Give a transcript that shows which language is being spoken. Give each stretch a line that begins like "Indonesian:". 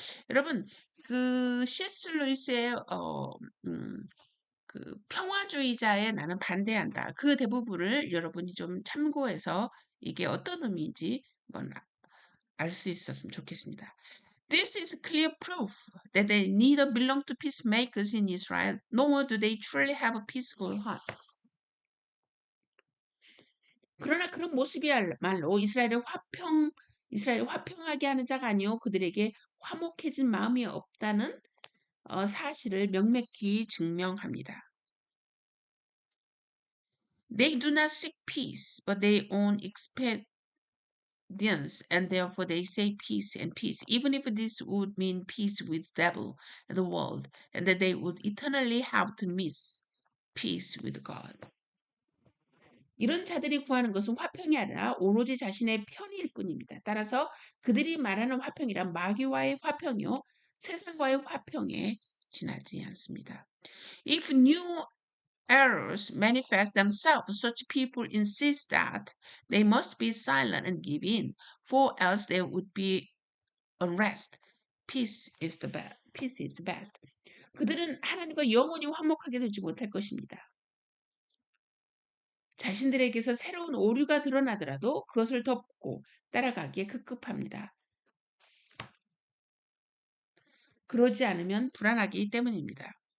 Korean: 여러분, 그 C.S. 루이스의 그 평화주의자에 나는 반대한다. 그 대부분을 여러분이 좀 참고해서 이게 어떤 의미인지 한번 알 수 있었으면 좋겠습니다.
English: This is clear proof that they neither belong to peacemakers in Israel, nor do they truly have a peaceful heart.
Korean: 그러나 그런 모습이야말로 이스라엘을 화평하게 하는 자가 아니요 그들에게 화목해진 마음이 없다는 사실을 명백히 증명합니다.
English: They do not seek peace, but their own expedience, and therefore they say peace and peace, even if this would mean peace with the devil and the world, and that they would eternally have to miss peace with God.
Korean: 이런 자들이 구하는 것은 화평이 아니라 오로지 자신의 편의일 뿐입니다. 따라서 그들이 말하는 화평이란 마귀와의 화평이요 세상과의 화평에 지나지 않습니다.
English: If new errors manifest themselves, such people insist that they must be silent and give in, for else there would be unrest. Peace is the best. Peace is best.
Korean: 그들은 하나님과 영원히 화목하게 되지 못할 것입니다. 자신들에게서 새로운 오류가 드러나더라도 그것을 덮고 따라가기에 급급합니다. 그러지 않으면 불안하기 때문입니다.